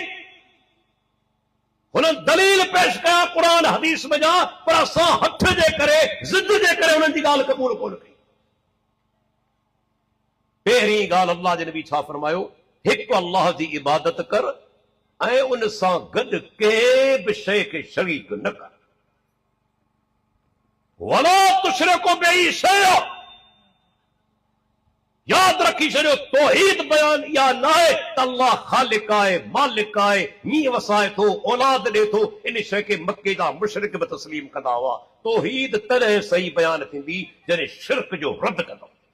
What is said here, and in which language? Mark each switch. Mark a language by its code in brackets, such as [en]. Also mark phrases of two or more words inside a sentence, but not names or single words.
[sd] हुननि दलील पेश कया क़ुरान हदीस में जा, पर असां हथ जे करे ज़िद जे करे हुननि जी ॻाल्हि क़बूल कोन कई। पहिरीं ॻाल्हि अल्लाह जे नबी छा फरमायो, हिकु अल्लाह जी इबादत कर ऐं उन सां गॾु कंहिं बि शइ खे शरीक न कर। [ar] ولا تشركوا به شيئا. [sd] याद रखी छॾियो, तौहीद बयान इहा न आहे त अल्लाह ख़ालिक आहे, मालिक आहे, मींहुं वसाए थो, औलाद ॾे थो। इन शइ खे मके जा मुशरिक बि तस्लीम कंदा हुआ। तौहीद तॾहिं सही बयान थींदी जॾहिं शिरक जो रद्द कंदो।